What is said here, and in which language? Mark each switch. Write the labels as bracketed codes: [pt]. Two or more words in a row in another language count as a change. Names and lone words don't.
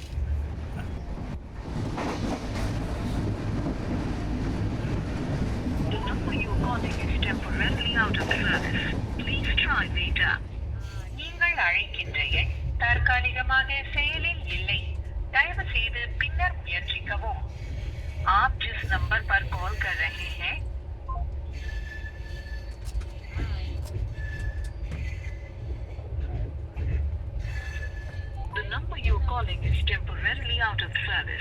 [ta] நீங்கள் அழைக்கின்ற எண் தற்காலிகமாக செயலில் இல்லை. தயவு செய்து பின்னர் முயற்சிக்கவும். [hi] आप जिस नंबर पर कॉल कर रहे हैं [en] the number you're calling is temporarily out of service.